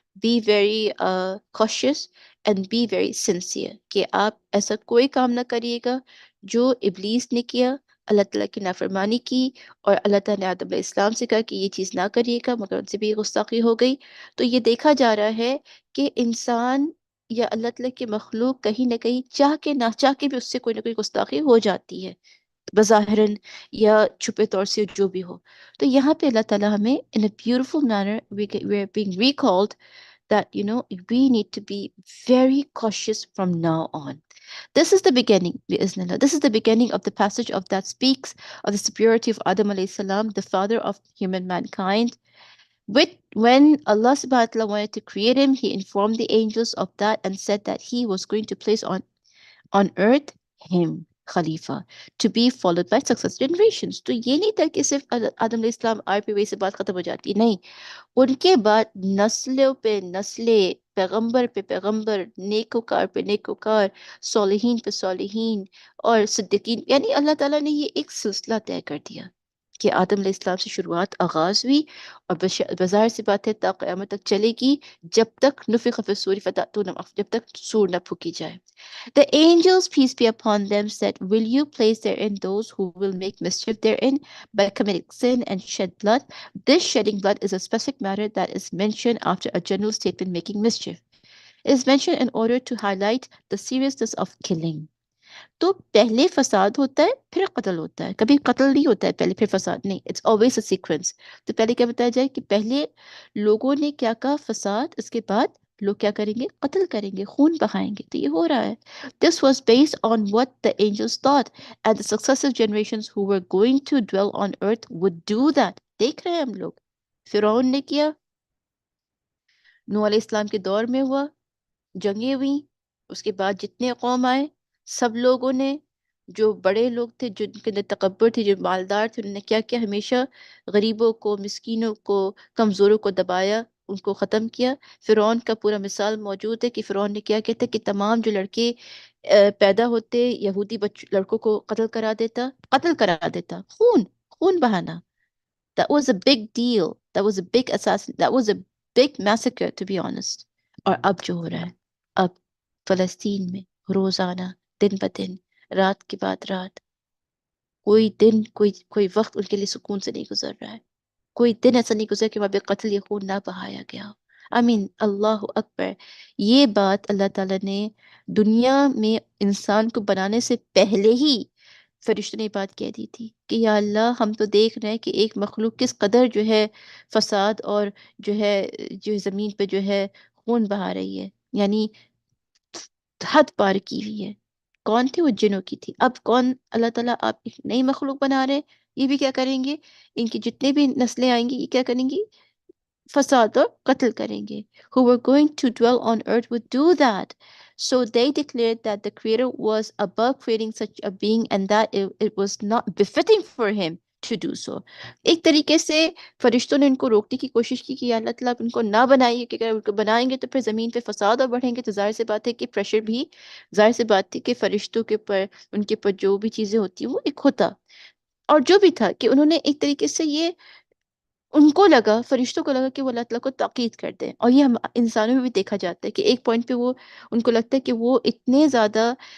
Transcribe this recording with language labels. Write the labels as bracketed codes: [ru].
[en] be very cautious and be very sincere [ur] کہ آپ ایسا کوئی کام نہ کریے گا جو ابلیس نے کیا، اللہ تعالیٰ کی نافرمانی کی، اور اللہ تعالیٰ نے آدم علیہ السلام سے کہا کہ یہ چیز نہ کریے گا، مگر ان سے بھی گستاخی ہو گئی۔ تو یہ دیکھا جا رہا ہے کہ انسان یا اللہ تعالیٰ کی مخلوق کہیں نہ کہیں چاہ کے نہ چاہ کے بھی اس سے کوئی نہ کوئی گستاخی ہو جاتی ہے، بظاہراً یا چھپے طور سے جو بھی ہو۔ تو یہاں پہ اللہ تعالیٰ ہمیں [en] in a beautiful manner we are being recalled that we need to be very cautious from now on. This is the beginning, bi'Iznillah. This is the beginning of the passage of that speaks of the superiority of Adam alayhi salam, the father of human mankind. When Allah subhanahu wa ta'ala wanted to create him, he informed the angels of that and said that he was going to place on earth him, Khalifa, to be followed by successive generations. [ur] تو یہ نہیں تھا کہ صرف آدم علیہ السلام آئے پہ وہی سے بات ختم ہو جاتی، نہیں، ان کے بعد نسلوں پہ نسلیں، پیغمبر پہ پیغمبر، نیکوکار پہ نیکوکار، صالحین پہ صالحین اور صدیقین، یعنی اللہ تعالیٰ نے یہ ایک سلسلہ طے کر دیا کہ آدم علیہ السلام سے شروعات آغاز ہوئی، اور بظاہر سی بات ہے تا قیامت تک چلے گی، جب تک نفخ فی الصور جب تک سور نہ پھونکی جائے۔ [en] The angels, peace be upon them, said, will you place therein those who will make mischief therein by committing sin and shed blood? This shedding blood is a specific matter that is mentioned after a general statement making mischief. It is mentioned in order to highlight the seriousness of killing. [ur] تو پہلے فساد ہوتا ہے پھر قتل ہوتا ہے، کبھی قتل نہیں ہوتا ہے پہلے پھر فساد نہیں، [en] It's always a sequence. [ur] تو پہلے کیا بتایا جائے کہ پہلے لوگوں نے کیا کہا فساد، اس کے بعد لوگ کیا کریں گے، قتل کریں گے، خون بہائیں گے، تو یہ ہو رہا ہے۔ [en] This was based on what the angels thought and the successive generations who were going to dwell on earth would do that۔ [ur] دیکھ رہے ہیں ہم لوگ، فرعون نے کیا، نوح علیہ السلام کے دور میں ہوا، جنگیں ہوئیں، اس کے بعد جتنے قوم آئے سب لوگوں نے، جو بڑے لوگ تھے، جو ان کے اندر تکبر تھے، جو مالدار تھے، انہوں نے کیا کیا، ہمیشہ غریبوں کو، مسکینوں کو، کمزوروں کو دبایا، ان کو ختم کیا۔ فرعون کا پورا مثال موجود ہے کہ فرعون نے کیا کہتا کہ تمام جو لڑکے پیدا ہوتے یہودی لڑکوں کو قتل کرا دیتا، خون بہانا۔ [en] That was a big deal. That was a big assassin. That was a big massacre, to be honest. [ur] اور اب جو ہو رہا ہے، اب فلسطین میں روزانہ، دن بدن، رات کے بعد رات، کوئی دن کوئی وقت ان کے لیے سکون سے نہیں گزر رہا ہے، کوئی دن ایسا نہیں گزرا کہ وہاں پہ قتل یا خون نہ بہایا گیا ہو۔ آمین، اللہ اکبر۔ یہ بات اللہ تعالیٰ نے دنیا میں انسان کو بنانے سے پہلے ہی فرشتوں نے یہ بات کہہ دی تھی کہ یا اللہ، ہم تو دیکھ رہے ہیں کہ ایک مخلوق کس قدر جو ہے فساد اور جو زمین پہ جو ہے خون بہا رہی ہے، یعنی حد پار کی ہوئی ہے۔ کون تھی وہ؟ جنوں کی تھی۔ اب کون؟ اللہ تعالیٰ آپ ایک نئی مخلوق بنا رہے، یہ بھی کیا کریں گے، ان کی جتنے بھی نسلیں آئیں گی یہ کیا کریں گی، فساد اور قتل کریں گے۔ [en] Who were going to dwell on earth would do that. So they declared that the Creator was above creating such a being and that it was not befitting for him to do so. [ur] ایک طریقے سے فرشتوں نے ان کو روکنے کی کوشش کی کہ یا اللہ تعالیٰ آپ ان کو نہ بنائیے، کہ اگر ان کو بنائیں گے تو پھر زمین پہ فساد اور بڑھیں گے، تو ظاہر سی بات ہے کہ پریشر بھی، ظاہر سی بات تھی کہ فرشتوں کے اوپر، ان کے اوپر جو بھی چیزیں ہوتی ہیں وہ ایک ہوتا، اور جو بھی تھا کہ انہوں نے ایک طریقے سے یہ، ان کو لگا، فرشتوں کو لگا کہ وہ اللہ تعالیٰ کو تاکید کر دیں، اور یہ ہم انسانوں میں بھی دیکھا جاتا ہے کہ ایک پوائنٹ پہ وہ، ان کو لگتا ہے کہ وہ اتنے زیادہ